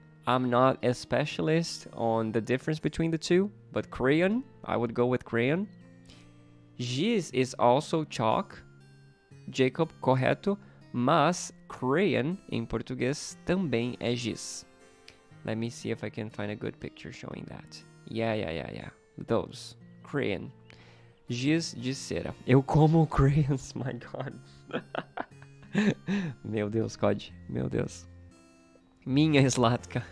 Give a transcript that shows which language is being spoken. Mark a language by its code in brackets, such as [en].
[en] I'm not a specialist on the difference between the two, but crayon, I would go with crayon. Giz is also chalk. [pt] Jacob, correto, mas crayon, em português, também é giz. [en] Let me see if I can find a good picture showing that. Yeah. Those. Crayon. [pt] Giz de cera. Eu como crayons, [en] my god. [pt] Meu Deus, Cod. Meu Deus. Minha Slatka.